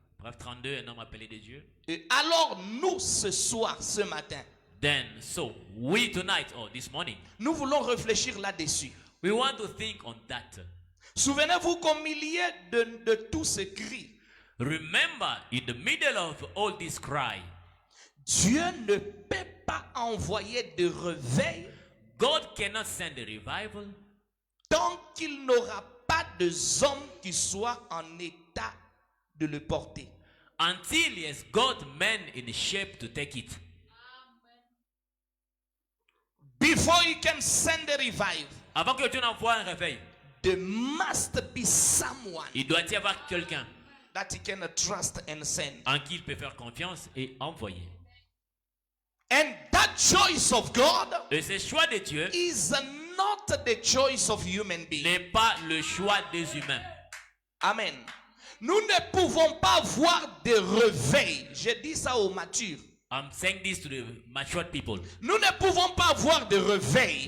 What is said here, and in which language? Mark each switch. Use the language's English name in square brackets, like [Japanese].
[French] Bref, 32, un homme appelé de Dieu. Et alors, nous, ce soir, ce matin, [English] Then, so, we tonight, or this morning, [French] nous voulons réfléchir là-dessus. [English] we want to think on that. [French] Souvenez-vous qu'au milieu de tous ces cris, [English] Remember, in the middle of all this cry, [French] Dieu ne peut pas envoyer de réveil [English] God cannot send a revival [French] tant qu'il n'aura pas de hommes qui soient en état de le porter. [English] until he has got men in shape to take it. Before he can send a revival, [French] Avant que Dieu n'envoie un réveil, [English] there must be someone [French] il doit y avoir quelqu'un [English] that he can trust and send. [French] en qui il peut faire confiance et envoyer. [English] And that choice of God [French] Et ce choix de Dieu [English] is not the choice of human being. [French] n'est pas le choix des humains. Amen. Nous ne pouvons pas voir de réveil. Je dis ça aux matures. [English] I'm saying this to the matured people. [French] Nous ne pouvons pas voir de réveil